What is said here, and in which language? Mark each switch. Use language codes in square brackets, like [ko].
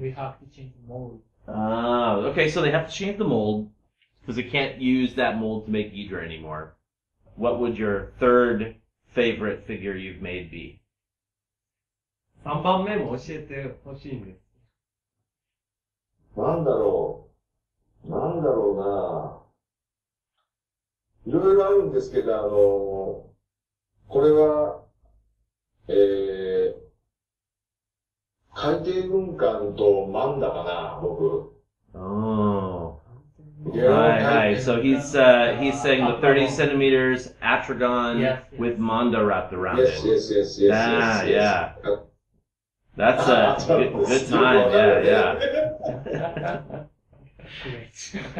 [en] We have to change the mold. Okay, so they have to change the mold because they can't use that mold to make Ghidorah anymore. What would your third favorite figure you've made be? [ja] 3番目も教えてほしいんです。なんだろうな。いろいろあるんですけど、これは、海底軍艦とマンダかな、僕。 [en] Oh. Yeah. Hi. So he's saying the 30 centimeters Atragon Yes, yes. with Manda wrapped around Yes, it. yes, yes, yes, Ah, yes, yeah. yes. That's a good time. Yeah. Great.